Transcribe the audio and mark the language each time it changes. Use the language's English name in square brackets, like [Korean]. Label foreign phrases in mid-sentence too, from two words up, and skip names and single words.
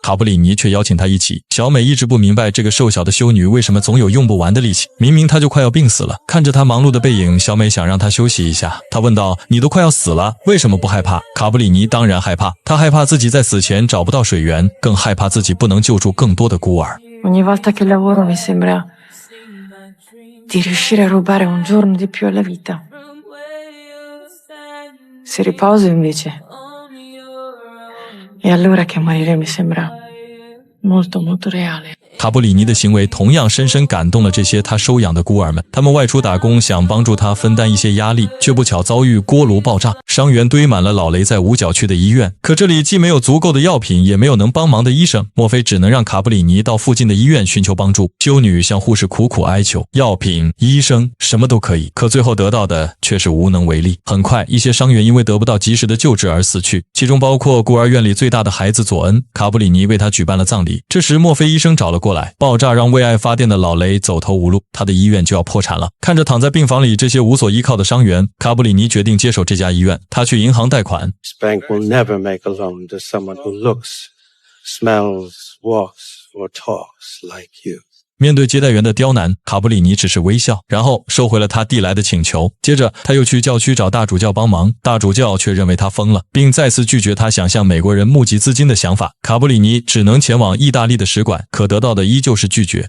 [Chinese] 卡布里尼却邀请他一起。小美一直不明白这个瘦小的修女为什么总有用不完的力气，明明她就快要病死了。看着她忙碌的背影，小美想让她休息一下。她问道：“你都快要死了，为什么不害怕？” 卡布里尼当然害怕，他害怕自己在死前找不到水源，更害怕自己不能救助更多的孤儿。 [Italian] Ogni volta che lavoro mi sembra di riuscire a rubare un giorno di più alla vita. Se riposo invece, è allora che morire mi sembra molto molto reale. [Chinese] 卡布里尼的行为同样深深感动了这些他收养的孤儿们，他们外出打工，想帮助他分担一些压力，却不巧遭遇锅炉爆炸，伤员堆满了老雷在五角区的医院。可这里既没有足够的药品，也没有能帮忙的医生，莫非只能让卡布里尼到附近的医院寻求帮助。修女向护士苦苦哀求，药品、医生什么都可以，可最后得到的却是无能为力。很快，一些伤员因为得不到及时的救治而死去，其中包括孤儿院里最大的孩子佐恩。卡布里尼为他举办了葬礼。这时，莫非医生找了过来，爆炸让为爱发电的老雷走投无路，他的医院就要破产了。看着躺在病房里这些无所依靠的伤员，卡布里尼决定接手这家医院。他去银行贷款。 [English] This bank will never make a loan to someone who looks, smells, walks, or talks like you. [Chinese] 面对接待员的刁难，卡布里尼只是微笑，然后收回了他递来的请求。接着，他又去教区找大主教帮忙，大主教却认为他疯了，并再次拒绝他想向美国人募集资金的想法。卡布里尼只能前往意大利的使馆，可得到的依旧是拒绝。